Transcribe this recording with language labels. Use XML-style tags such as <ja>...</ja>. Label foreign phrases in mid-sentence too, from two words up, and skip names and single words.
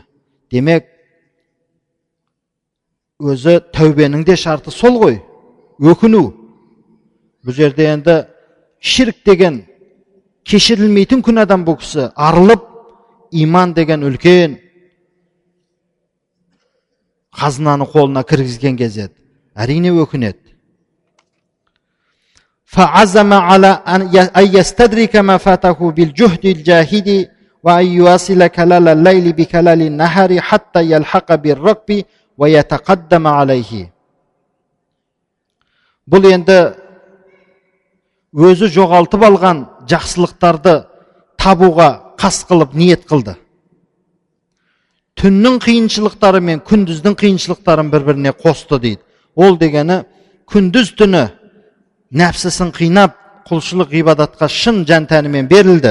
<kk>Демек, өзі тәубенің де шарты сол ғой, өкіну. Бұл жерде енді ширк деген кешірілмейтін күн адам бұл кісі арылып, иман деген үлкен қазынаны қолына кіргізген кезет. Әрине өкінеді.</kk> <ar>فعزم على أن يستدرك ما فاته بالجهد الجاهد وأن يواصل كلال الليل بكلال النهار حتى يلحق بالركب ويتقدم عليه.</ar> <kk>Бұл енді өзі жоғалтып алған жақсылықтарды табуға қас қылып ниет қылды. Түннің қиыншылықтары мен күндіздің қиыншылықтарын бір-біріне қосты дейді. Ол дегені күндіз түні нәпсісін қинап, құлшылық ғибадатқа шын жан-тәнімен берілді.</kk>